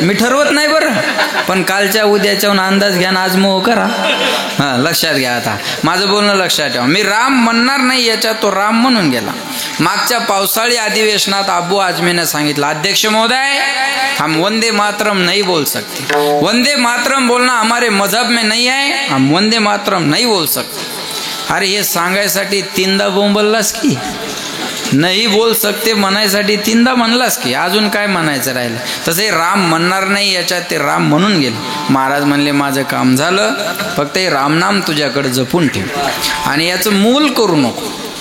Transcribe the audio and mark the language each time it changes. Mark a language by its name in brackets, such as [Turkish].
[Marathi] मी ठरवत नाही बरं, पण कालच्या उद्याच्याहून अंदाज घ्या ना, आज मोह करा. हां, लक्षात घ्या. आता माझं बोलणं लक्षात ठेवा. मी राम म्हणणार नाही याच्यात तो राम म्हणून गेला. मागच्या पावसाळी अधिवेशनात अबू आजमीने सांगितलं, अध्यक्ष महोदय [Hindi] हम वंदे मातरम नहीं बोल सकते. वंदे मातरम बोलना हमारे मजहब में नहीं है. हम वंदे मातरम नहीं बोल सकते. [Marathi] अरे हे सांगायसाठी 3दा बोंबललास की नाही बोल सकते म्हणायसाठी 3दा म्हणलास की अजून काय म्हणायचं राहिलं. तसे राम म्हणणार नाही याच्यात ते राम म्हणून गेले. महाराज म्हणले, माझं काम झालं, फक्त हे रामनाम तुझ्याकडे जपून ठेव आणि याचं मोल करू नको.